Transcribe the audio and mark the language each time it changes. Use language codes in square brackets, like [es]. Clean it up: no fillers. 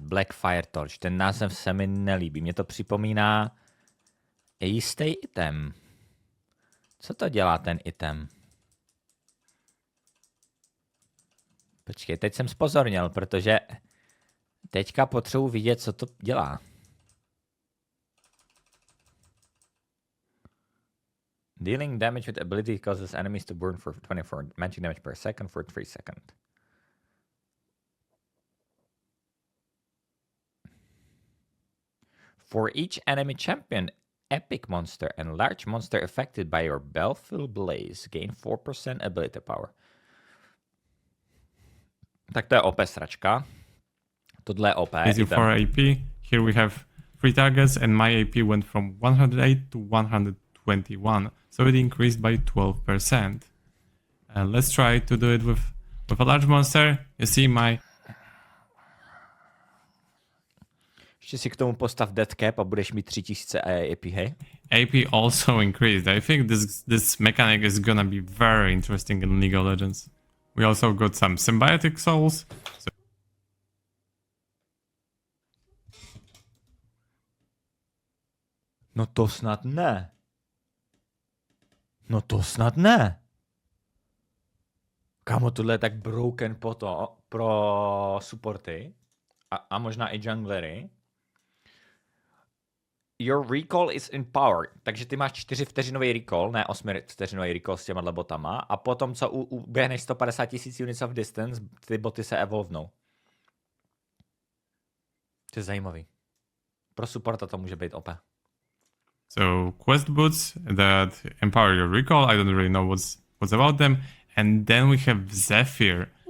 [cs] Blackfire Torch, ten název se mi nelíbí. Mně to připomíná jistý item. Co to dělá ten item? Počkej, teď jsem zpozorněl, protože teďka potřebuji vidět, co to dělá. [en] Dealing damage with ability causes enemies to burn for 24 magic damage per second for 3 seconds. For each enemy champion, epic monster and large monster affected by your Baleful Blaze gain 4% ability power. [cs] Tak to je OP sračka. Tohle je OP. [en] Gives you 4 AP. Here we have 3 targets, and my AP went from 108 to 121, so it increased by 12%. Let's try to do it with a large monster. You see my... [cs] Ještě si k tomu postav death cap a budeš mít 3000 AP, hej? [en] AP also increased. I think this mechanic is gonna be very interesting in League of Legends. We also got some symbiotic souls. So [cs] No to snad ne. No to snad ne. Kámo, tohle je tak broken pro supporty a možná i junglery. [en] Your recall is in power. [cs] Takže ty máš 4 vteřinový recall, ne 8 vteřinový recall s těma botama. A potom, co uběhneš 150 000 [en] units of distance, [cs] ty boty se evolvnou. To je zajímavý. Pro supporta to může být OP. [en] So quest boots that empower your recall. I don't really know what's about them. And then we have Zephyr.